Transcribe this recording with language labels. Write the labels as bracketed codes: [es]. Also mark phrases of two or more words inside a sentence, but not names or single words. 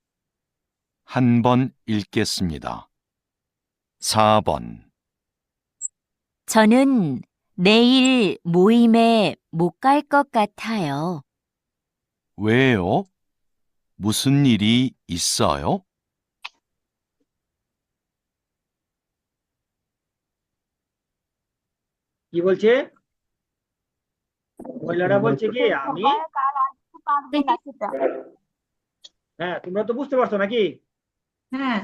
[ko] 한 번 읽겠습니다. 4번. 저는 내일 모임에 못 갈 것 같아요. 왜요? 무슨 일이 있어요? [bn] কি বলছে? মহিলাটা বলছে কি আমি হ্যাঁ তোমরা তো বুঝতে পারছো নাকি? হ্যাঁ